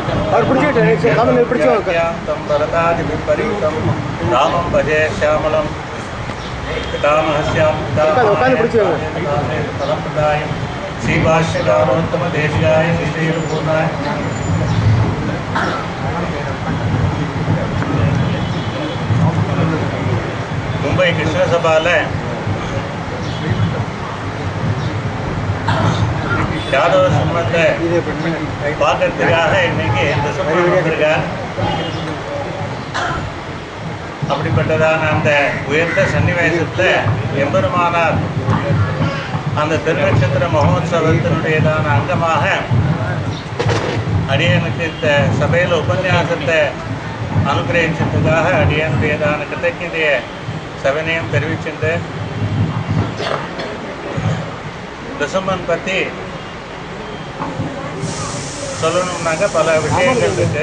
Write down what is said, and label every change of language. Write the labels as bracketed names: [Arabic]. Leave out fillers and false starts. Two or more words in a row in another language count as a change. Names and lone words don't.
[Sanskrit] तं भरतादिविपरीतं रामं भजे श्यामलं पितामहस्यां फलप्रदायं श्रीभाष्यकारोत्तमदेशिकाय श्रीपूर्णाय [Tamil] मुंबई कृष्ण सभाल யாதவ சிம்மத்தை பார்க்கறதுக்காக இன்னைக்கு தசமன் வந்திருக்கார். அப்படிப்பட்டதான அந்த உயர்ந்த சன்னிவேசத்தில் எம்பெருமானார் அந்த திருநட்சத்திர மகோத்சவத்தினுடையதான அங்கமாக அடியனுக்கு இந்த சபையில் உபன்யாசத்தை அனுகிரகிச்சதுக்காக அடியனுடையதான கிருத்தஜதையை சபனையும் தெரிவிச்சுட்டு தசமன் பற்றி சொல்லணும்னாக்க பல விஷயங்கள் இருக்கு.